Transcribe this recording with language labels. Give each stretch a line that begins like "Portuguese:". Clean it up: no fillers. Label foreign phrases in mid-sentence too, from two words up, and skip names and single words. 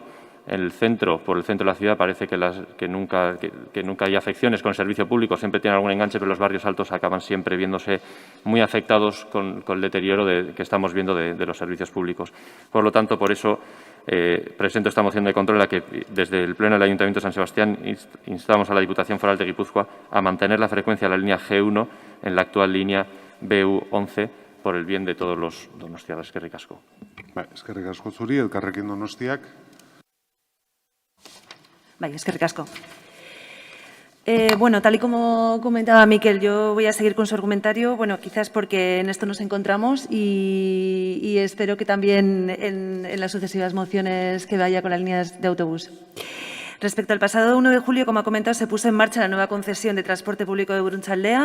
Spanish: Por el centro de la ciudad parece que nunca hay afecciones con el servicio público, siempre tienen algún enganche, pero los barrios altos acaban siempre viéndose muy afectados con el deterioro que estamos viendo de los servicios públicos. Por lo tanto, por eso presento esta moción de control en la que desde el Pleno del Ayuntamiento de San Sebastián instamos a la Diputación Foral de Guipúzcoa a mantener la frecuencia de la línea G1 en la actual línea BU11 por el bien de todos los donostiarras.
Basque: Eskerrik asko. Eskerrik asko zuri, Elkarrekin Donostiak. Vale, eskerrik asko.
Spanish: Bueno, tal y como comentaba Miquel, yo voy a seguir con su argumentario, bueno, quizás porque en esto nos encontramos y espero que también en las sucesivas mociones que vaya con las líneas de autobús. Respecto al pasado 1 de julio, como ha comentado, se puso en marcha la nueva concesión de transporte público de Buruntxaldea.